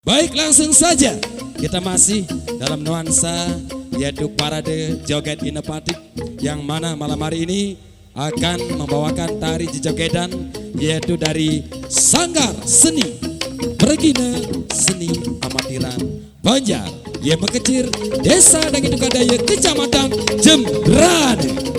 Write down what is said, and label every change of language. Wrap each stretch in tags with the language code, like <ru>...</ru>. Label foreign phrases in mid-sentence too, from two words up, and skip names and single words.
<id>Baik, langsung saja kita masih dalam nuansa yaitu parade joget inovatif yang mana malam hari ini akan membawakan tari jejogedan yaitu dari Sanggar Seni Regina Seni Amatiran Banjar yang mengecir Desa Dangidukadaya Kecamatan Jembrane.</id>